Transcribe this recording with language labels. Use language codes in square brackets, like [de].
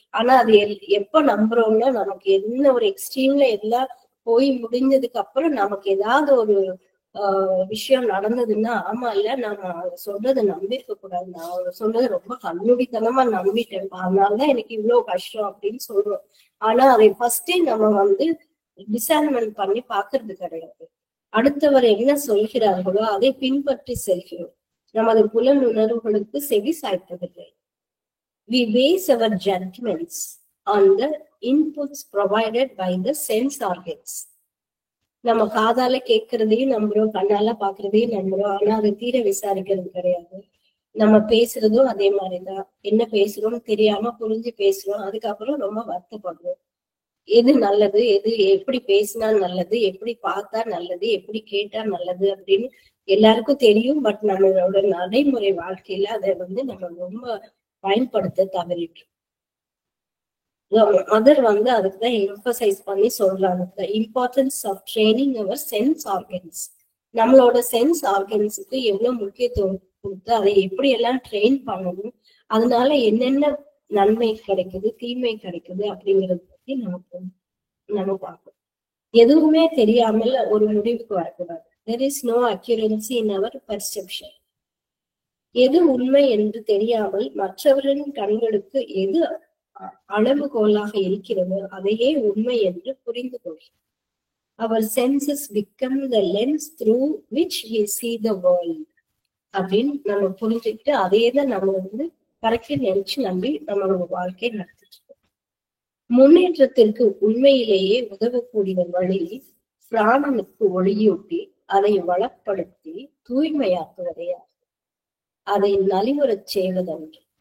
[ta] ஆனா அது எப்ப நம்புறோம்னா, நமக்கு என்ன ஒரு எக்ஸ்ட்ரீம்ல எல்லாம் போய் முடிஞ்சதுக்கு அப்புறம் நமக்கு ஏதாவது ஒரு விஷயம் நடந்ததுன்னா, ஆமா இல்ல நம்ம அவங்க சொல்றதை நம்பியிருக்க கூடாது, நான் அவங்க சொல்றதை ரொம்ப கண்மூடித்தனமா நம்பிட்டேன், அதனாலதான் எனக்கு இவ்வளவு கஷ்டம் அப்படின்னு சொல்றோம். ஆனா அதை ஃபர்ஸ்டே நம்ம டிசைன்மெண்ட் பண்ணி பாக்குறது கிடையாது. அடுத்தவர் என்ன சொல்கிறார்களோ அதை பின்பற்றி செல்கிறோம். நமது புலன் உணர்வுகளுக்கு செவி சாய்ப்பதில்லை. [en] We base our judgments on the inputs provided by the sense organs. [ta] நம்ம காதால கேட்கறதையும் நம்புறோம், கண்ணால பாக்குறதையும் நம்புறோம். ஆனா அதை தீர விசாரிக்கிறது கிடையாது. நம்ம பேசுறதும் அதே மாதிரிதான். என்ன பேசுறோம்னு தெரியாம புரிஞ்சு பேசுறோம். அதுக்கப்புறம் ரொம்ப வருத்தப்படுறோம். எது நல்லது, எது எப்படி பேசினா நல்லது, எப்படி பார்த்தா நல்லது, எப்படி கேட்டா நல்லது அப்படின்னு எல்லாருக்கும் தெரியும். பட் நம்மளோட நடைமுறை வாழ்க்கையில அதை நம்ம ரொம்ப பயன்படுத்த தவறிட்டு. மதர் அதுக்குதான் எம்பசைஸ் பண்ணி சொல்றாங்க, [en] the importance of training our sense organs. [ta] நம்மளோட சென்ஸ் ஆர்கன்ஸுக்கு எவ்வளவு முக்கியத்துவம் கொடுத்து அதை எப்படி எல்லாம் ட்ரெயின் பண்ணணும், அதனால என்னென்ன நன்மை கிடைக்குது தீமை கிடைக்குது அப்படிங்கறத பத்தி நம்ம பார்க்கணும். எதுவுமே தெரியாமல் ஒரு முடிவுக்கு வரக்கூடாது. [en] There is no accuracy in our perception. [ta] எது உண்மை என்று தெரியாமல் மற்றவரின் கண்களுக்கு எது அளவுகோலாக இருக்கிறதோ அதையே உண்மை என்று புரிந்து கொள்கிறோம். [en] Our senses become the lens through which we see the world. [ta] அப்படின்னு நம்ம புரிஞ்சுக்கிட்டு அதையேதான் நம்ம கரெக்டா நினைச்சு நம்பி நம்மளோட வாழ்க்கையை நடத்திட்டு இருக்கோம். முன்னேற்றத்திற்கு உண்மையிலேயே உதவக்கூடிய வழி பிராணனுக்கு ஒளியூட்டி அதை வளப்படுத்தி தூய்மையாக்குவதே அதை நலிவுறச் செய்வதன்று.